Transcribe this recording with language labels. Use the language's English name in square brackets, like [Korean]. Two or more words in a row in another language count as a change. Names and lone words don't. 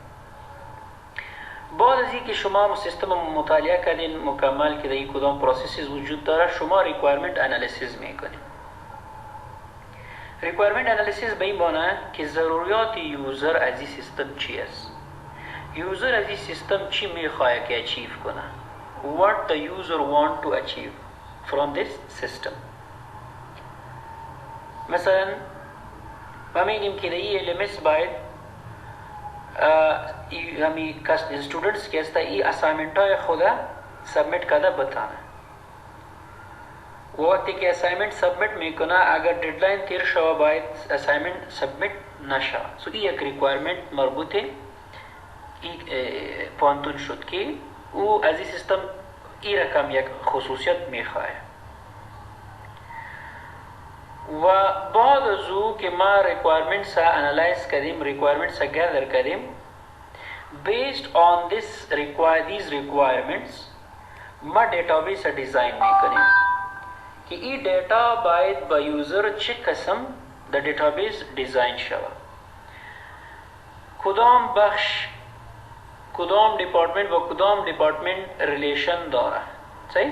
[Persian] بعد از اینکه شما سیستم مطالعه کردین مکمل که در این کدام پروسیسز وجود داره شما [English] requirement analysis [Persian] میکنین. [English] requirement analysis [Persian] به این معنی که ضروریات یوزر از این سیستم چی است، یوزر از این سیستم چی میخواه که اچیو کنه، [English] what the user want to achieve from this system. [Persian] مثلا ما میگیم که در این LMS باید همی students که است این assignment های خود سبمیت کرده بتانه. وقتی که assignment سبمیت میکنه اگر deadline تیر شوه باید assignment سبمیت نشه. سو این یک ریکوایرمنت مربوطه پانتون شد که او از این سیستم این رقم یک خصوصیت میخواه. و بعد از او که ما ریکوایرمنت سا انالایز کردیم، ریکوایرمنت سا گردر کردیم، [English] based on these requirements [Persian] ما [English] database design [Persian] میکنیم که این دیتا باید با یوزر چه قسم در دیتابیس دیزاین شود، کدام بخش کدام دیپارتمنت با کدام دیپارتمنت ریلیشن داره. صحیح؟